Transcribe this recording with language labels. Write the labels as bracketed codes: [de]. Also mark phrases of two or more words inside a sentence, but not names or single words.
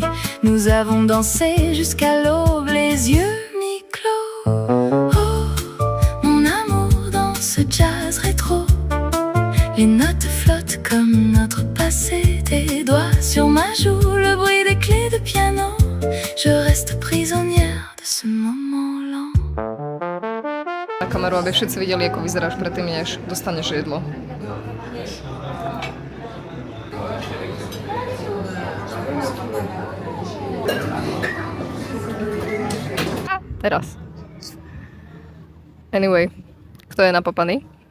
[fr] Nous avons dansé jusqu'à l'aube, les yeux mi-clos. Oh, mon amour dans ce jazz rétro. Les notes flottent comme notre passé. Tes doigts sur ma joue, le bruit des clés de piano. Je reste prisonnière de ce moment lent. [sk] Na kameru, aby všetci videli, ako vyzeráš predtým, než dostaneš jedlo. Teraz. Anyway, kto je napapaný?